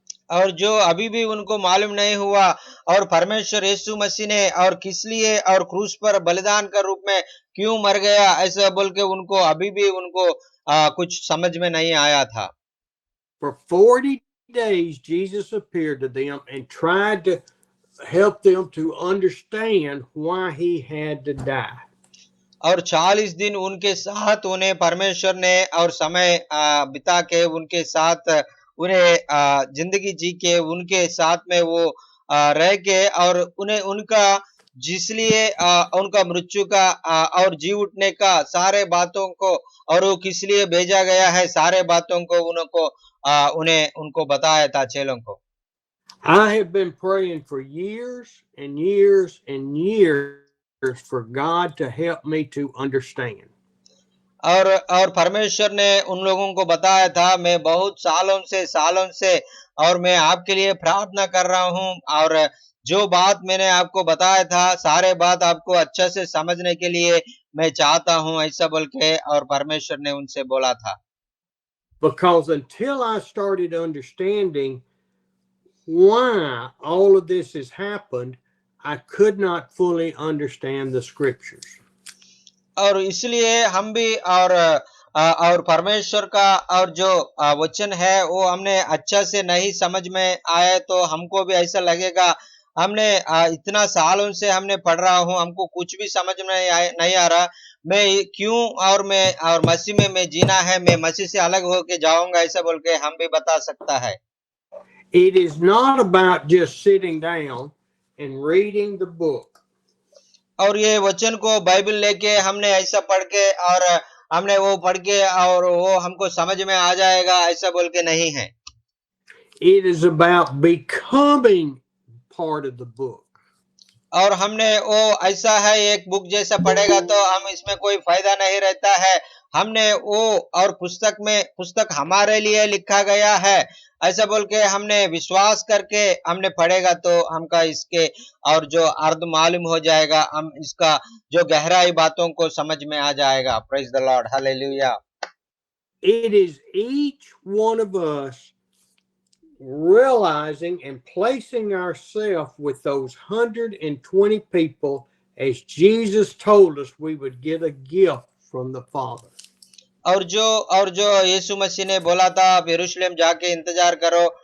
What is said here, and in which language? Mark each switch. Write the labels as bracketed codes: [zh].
[hi] और जो अभी भी उनको मालूम नहीं हुआ और परमेश्वर यीशु मसीह ने और किस लिए और क्रूस पर बलिदान का रूप में क्यों मर गया ऐसा बोल के उनको अभी भी उनको कुछ समझ में नहीं आया था। [en] For 40 days, Jesus appeared to them and tried to help them to understand why he had to die. [hi] और 40 दिन उनके साथ उन्हें परमेश्वर ने और समय बिता के उनके साथ उन्हें जिंदगी जी के उनके साथ में वो रह के और उन्हें उनका जिसलिए उनका मृत्यु का और जी उठने का सारे बातों को और वो किस लिए भेजा गया है सारे बातों को उनको बताया था चेलों को। [en] I have been praying for years and years and years for God to help me to understand. [hi] और परमेश्वर ने उन लोगों को बताया था, मैं बहुत सालों से और मैं आपके लिए प्रार्थना कर रहा हूँ और जो बात मैंने आपको बताया था सारे बात आपको अच्छे से समझने के लिए मैं चाहता हूँ ऐसा बोल के और परमेश्वर ने उनसे बोला था। [en] Because until I started understanding why all of this has happened, I could not fully understand the scriptures. [hi] और इसलिए हम भी और परमेश्वर का और जो वचन है वो हमने अच्छा से नहीं समझ में आए तो हमको भी ऐसा लगेगा हमने इतना सालों से हमने पढ़ रहा हूँ हमको कुछ भी समझ में नहीं आ रहा, मैं क्यों और मसीह में मैं जीना है, मैं मसीह से अलग होके जाऊंगा ऐसा बोल के हम भी बता सकता है। [en] It is not about just sitting down and reading the book. [hi] और ये वचन को बाइबल लेके हमने ऐसा पढ़ के और हमने वो पढ़ के और वो हमको समझ में आ जाएगा ऐसा बोल के नहीं है। [en] It is about becoming part of the book. [hi] और हमने वो ऐसा है एक बुक जैसा पढ़ेगा तो हम इसमें कोई फायदा नहीं रहता है, हमने वो और पुस्तक हमारे लिए लिखा गया है ऐसा बोल के हमने विश्वास करके हमने पढ़ेगा तो हमका इसके और जो अर्थ मालूम हो जाएगा, हम इसका जो गहराई बातों को समझ में आ जाएगा। [en] Praise the Lord, hallelujah. It is each one of us realizing and placing ourselves with those 120 people as Jesus told us we would get a gift from the Father. [hi] और जो यीशु मसीह ने बोला था आप यरूशलेम जाके इंतजार करो